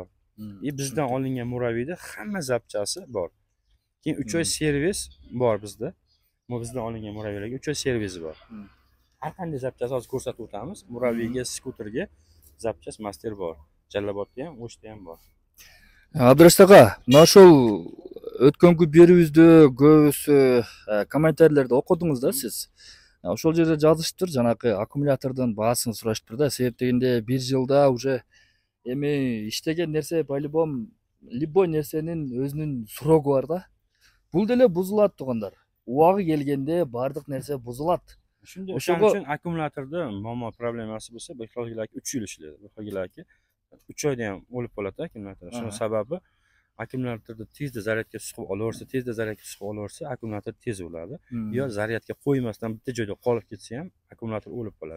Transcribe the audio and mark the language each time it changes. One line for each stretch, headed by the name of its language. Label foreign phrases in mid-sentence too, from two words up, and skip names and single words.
Uzbek: Bizdan olingan murabbiyda hamma zapchasi bor. Keyin 3 oy servis bor bizda. Bizdan olingan murabbiylarga 3 oy servisi bor. Har qanday zapchasi hozir ko'rsatib o'tamiz. Murabbiyga, skuterga zapchasi master bor. Jallabotda ham, O'shda ham bor.
Kyrgyz: Abdurash aka, mana ошол өткөнкү берүүбүздү көбүсү комментарийлерди окудуңуз да сиз. Ошол жерде жазышыптыр, жанакы аккумулятордун баасын сурашыптыр да. Себеп дегенде 1 жылда уже эми иштеген нерсе
Russian: по-любому любой
Kyrgyz: нерсенин өзүнүн срогу бар да. Бул деле бузулат туугандар. Убагы келгенде бардык нерсе бузулат. Ошого үчүн аккумуляторда
Uzbek: muammo problemasi bo'lsa, bu xilgilarki 3 yil ishlaydi. Bu xilgilarki 3 oyda ham o'lib qoladi akkumulyator. Shuning sababi akkumulyatorda tezda zaryadga suqib olaversa, tezda zaryadga suqib olaversa, akkumulyator tez o'ladi. Yo zaryadga qo'ymasdan bitta joyda qolib ketsa ham akkumulyator o'lib qoladi.